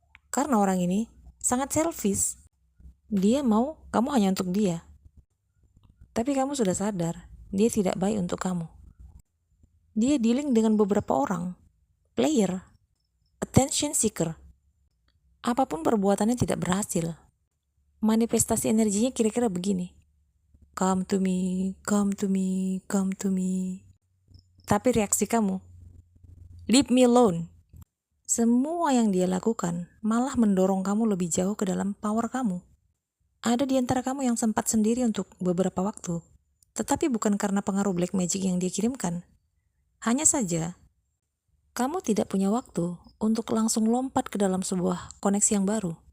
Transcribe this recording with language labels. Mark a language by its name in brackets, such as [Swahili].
[Indonesian] Karena orang ini sangat selfish. Dia mau kamu hanya untuk dia. Tapi kamu sudah sadar, dia tidak baik untuk kamu. Dia dealing dengan beberapa orang, player, attention seeker. Apapun perbuatannya tidak berhasil. Manifestasi energinya kira-kira begini. [English] Come to me, come to me, come to me. [Indonesian] Tapi reaksi kamu, [English] leave me alone. [Indonesian] Semua yang dia lakukan malah mendorong kamu lebih jauh ke dalam power kamu. Ada di antara kamu yang sempat sendiri untuk beberapa waktu, tetapi bukan karena pengaruh black magic yang dia kirimkan. Hanya saja, kamu tidak punya waktu untuk langsung lompat ke dalam sebuah koneksi yang baru.